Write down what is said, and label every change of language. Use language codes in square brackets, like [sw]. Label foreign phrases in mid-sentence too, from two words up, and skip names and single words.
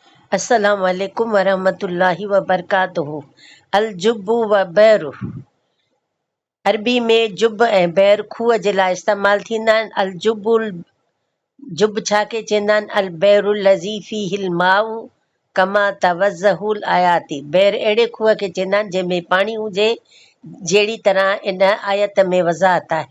[ar] السلام عليكم ورحمة الله وبركاته. الجب والبئر [sd] अरबी में जुब ऐं बैर खूह जे लाइ इस्तेमालु थींदा आहिनि। [ar] الجب الجب [sd] छा खे चवंदा आहिनि? [ar] البئر الذي فيه الماء كما توضح الآيات. [sd] बैर अहिड़े खूह खे चवंदा आहिनि जंहिंमें पाणी हुजे, जहिड़ी तरह इन आयत में वज़ाहत आहे।